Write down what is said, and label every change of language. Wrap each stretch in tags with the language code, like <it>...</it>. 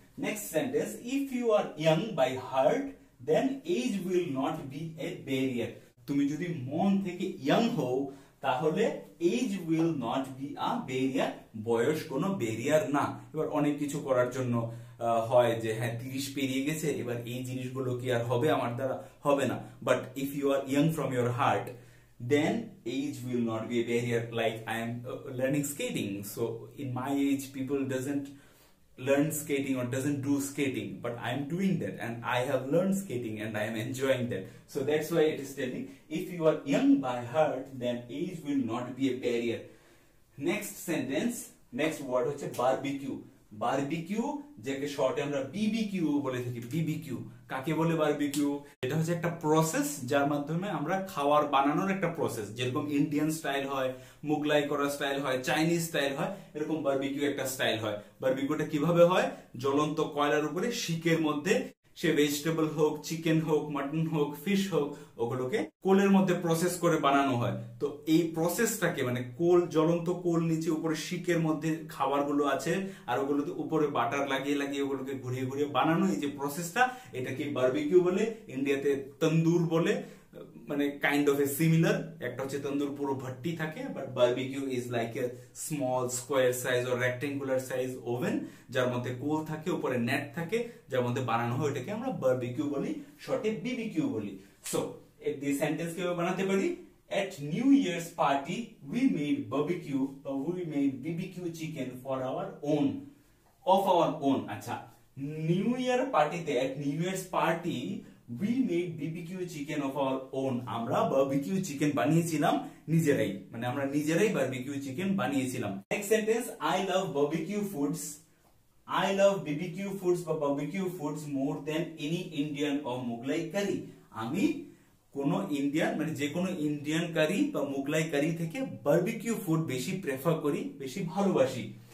<en>next sentence, if you are young by heart then age will not be a barrier,</en> <bn>তুমি যদি মন থেকে young হও তাহলে</bn> <en>age will not be a barrier,</en> <bn>বয়স কোনো ব্যারিয়ার না। এবার অনেক কিছু করার জন্য হয় যে হ্যাঁ 30 পেরিয়ে গেছে, এবার এই জিনিসগুলো কি আর হবে আমার দ্বারা, হবে না।</bn> <en>But if you are young from your heart then age will not be a barrier. Like I am learning skating, so in my age people doesn't learn skating or doesn't do skating, but I am doing that and I have learned skating and I am enjoying that. So that's why it is telling if you are young by heart then age will not be a barrier. Next sentence, next word</en> <bn>হচ্ছে</bn> <en>barbecue.</en> <bn>Barbecue যাকে শর্টে আমরা BBQ বলে থাকি, BBQ কাকে বলে barbecue, এটা হচ্ছে একটা প্রসেস যার মাধ্যমে আমরা খাবার বানানোর একটা প্রসেস, যেরকম ইন্ডিয়ান স্টাইল হয়, মুগলাই করা স্টাইল হয়, চাইনিজ স্টাইল হয়, এরকম বারবিকিউ একটা স্টাইল হয়। বারবিকিউটা কিভাবে হয়, জ্বলন্ত কয়লার উপরে শিকের মধ্যে সে ভেজিটেবল হোক, চিকেন হোক, মাটন হোক, ফিশ হোক, ওগুলোকে কোলের মধ্যে প্রসেস করে বানানো হয়। তো এই প্রসেসটাকে মানে কোল, জ্বলন্ত কোল নিচে উপরে শিকের মধ্যে খাবারগুলো আছে আর ওগুলোতে উপরে বাটার লাগিয়ে লাগিয়ে ওগুলোকে ঘুরিয়ে ঘুরিয়ে বানানো, এই যে প্রসেসটা এটাকে বারবিকিউ বলে। ইন্ডিয়াতে তন্দুর বলে, মানে</bn> <en>Kind of a similar.</en> <bn>একটা হচ্ছে তন্দুর পুরো ভট্টি থাকে,</bn> <en>but barbecue is like a small square size or rectangular size oven</en> <bn>যার মধ্যে কোল থাকে, উপরে নেট থাকে, যার মধ্যে বানানো হয়, এটাকে আমরা বারবিকিউ বলি, শর্টে বিবিকিউ বলি। সো এই সেন্টেন্স কিভাবে বানাতে পারি,</bn> <en>at New Year's party we made barbecue or we made BBQ chicken for our own, of our own।</en> <bn>আচ্ছা, নিউ ইয়ার পার্টিতে,</bn> <en>at New Year's party we made BBQ chicken of our own,</en> <bn>আমরা barbecue chicken বানিয়েছিলাম নিজেরাই, মানে আমরা নিজেরাই barbecue chicken বানিয়েছিলাম।</bn> <en>next sentence, I love barbecue foods, I love BBQ foods বা barbecue foods more than any Indian or Mughlai curry,</en> <bn>আমি কোন ইন্ডিয়ান মানে যে কোনো ইন্ডিয়ান কারি বা মুগলাই কারি থেকে বারবিকিউ ফুড বেশি প্রেফার করি, বেশি ভালোবাসি।</bn>